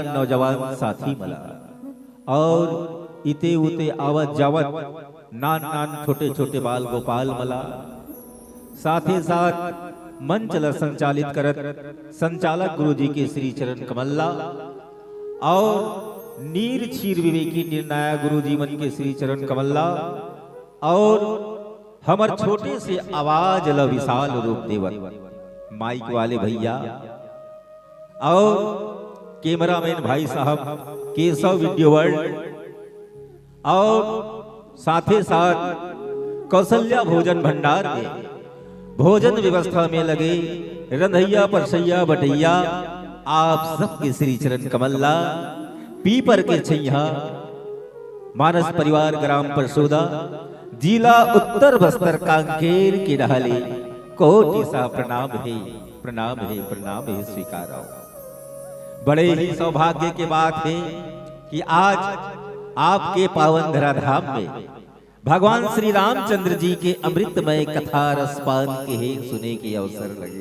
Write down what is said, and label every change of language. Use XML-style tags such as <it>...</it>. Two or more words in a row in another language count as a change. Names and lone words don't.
<hne>नौजवान साथी मला और इते उते आवत जावत नान नान छोटे छोटे बाल गोपाल मला साथ ही साथ मंच संचालित करत संचालक गुरुजी के श्री चरण कमल्ला और नीर क्षीर विवेकी निर्णायक गुरुजी मन के श्री चरण कमल्ला और हमर छोटे से आवाज ल विशाल रूप देवत माइक वाले भैया और कैमरामैन भाई साहब केशव वीडियो वर्ल्ड और साथ ही साथ कौशल्या भोजन भंडार के भोजन व्यवस्था में लगे रंधैया परसैया बटैया आप सबके श्री चरण कमल्ला पीपर के छैया मानस परिवार ग्राम परसोदा जिला उत्तर बस्तर कांकेर के रहले कोटि सा प्रणाम है प्रणाम है प्रणाम है स्वीकार। बड़े ही सौभाग्य के बात है कि आज आपके पावन धराधाम में भगवान श्री रामचंद्र जी के अमृतमय कथा रसपान के सुने के अवसर लगे।</hne>